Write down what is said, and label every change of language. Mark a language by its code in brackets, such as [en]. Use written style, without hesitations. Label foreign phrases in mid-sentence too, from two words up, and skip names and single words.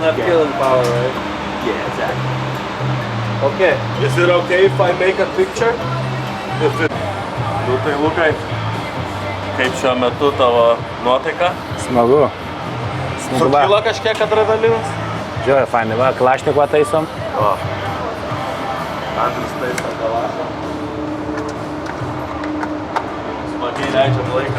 [en] Not game. killing power, right? Yeah, exactly. Okay. Is it okay if I make a picture? [lt] Nu tai Lukai, kaip šiuo metu tavo nuotaika? Smagu. Smagu, va. Sukilo kažkiek adrenalinas? Žiūrė, fainai, va, Kalašnikovą taisom. O. Andrius taiso Kalašą. Smagiai leidžiam laiką.